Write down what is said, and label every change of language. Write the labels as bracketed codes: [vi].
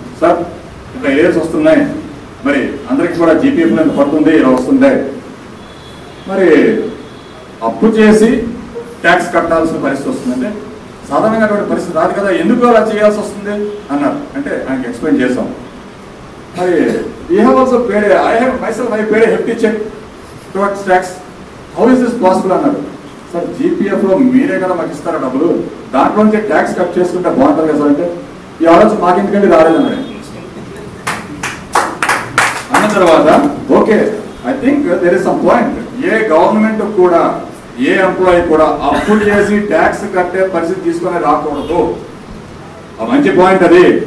[te] Sir ఇట్లా areas వస్తున్నాయి, మరి అందరికి కూడా జీపీఎఫ్ ఎంత పడుతుంది, ఇలా వస్తుంటాయి, మరి అప్పు చేసి ట్యాక్స్ కట్టాల్సిన పరిస్థితి వస్తుందంటే సాధారణంగా అటువంటి పరిస్థితి రాదు కదా, ఎందుకు అలా చేయాల్సి వస్తుంది అన్నారు. అంటే ఆయనకి ఎక్స్ప్లెయిన్ చేసాం. [en] మరి we have also paid I paid a hefty check towards tax. How is this possible అన్నారు. [te] సార్ జీపీఎఫ్ లో మీరే కదా మాకు ఇస్తారా డబ్బులు, దాంట్లోంచి ట్యాక్స్ కట్ చేసుకుంటే బాగుంటుంది కదా సార్ అంటే ఈ ఆలోచన మాకెందుకంటే రాలేదన్నాడు. అన్న తర్వాత [en] Okay I think there is some point. [te] ఏ government కూడా ఏ ఎంప్లాయీ కూడా అప్పు చేసి ట్యాక్స్ కట్టే పరిస్థితి తీసుకునే రాకూడదు. ఆ మంచి పాయింట్ అది.